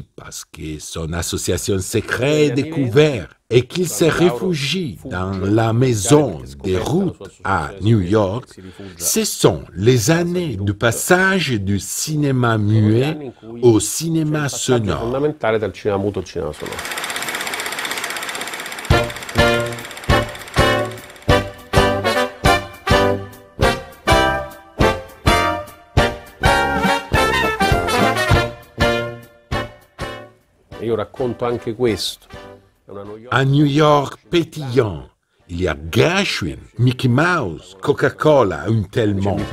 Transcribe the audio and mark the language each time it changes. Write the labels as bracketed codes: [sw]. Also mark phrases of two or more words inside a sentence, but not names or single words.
[fr] parce que son association secrète est découverte et qu'il se réfugie dans la maison des routes à New York, ce sont les années du passage du cinéma muet au cinéma sonore. [it] Fondamentale dal cinema muto al cinema sonoro. Io racconto anche questo. [fr] À New York pétillant, il y a Gershwin, Mickey Mouse, Coca-Cola, un tel [it] C'è [fr] monde.